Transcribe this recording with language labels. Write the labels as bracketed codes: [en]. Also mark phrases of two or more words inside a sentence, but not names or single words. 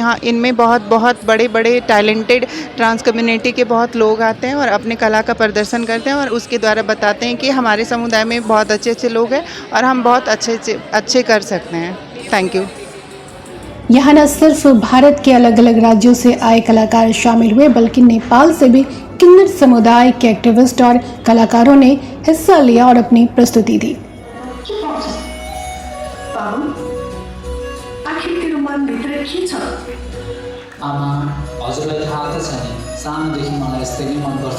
[hi] यहाँ इनमें बहुत बड़े बड़े [en] talented trans community [hi] के बहुत लोग आते हैं और अपने कला का प्रदर्शन करते हैं और उसके द्वारा बताते हैं कि हमारे समुदाय में बहुत अच्छे लोग हैं और हम बहुत अच्छे कर सकते हैं। [en] thank you. [hi] यहाँ न सिर्फ भारत के अलग अलग राज्यों से आए कलाकार शामिल हुए, बल्कि नेपाल से भी किन्नर समुदाय के एक्टिविस्ट और कलाकारों ने हिस्सा लिया और अपनी प्रस्तुति दी। [ne] आमा, हजुरलाई थाहा त छ नि, सानोदेखि मलाई यस्तै नै मनपर्छ।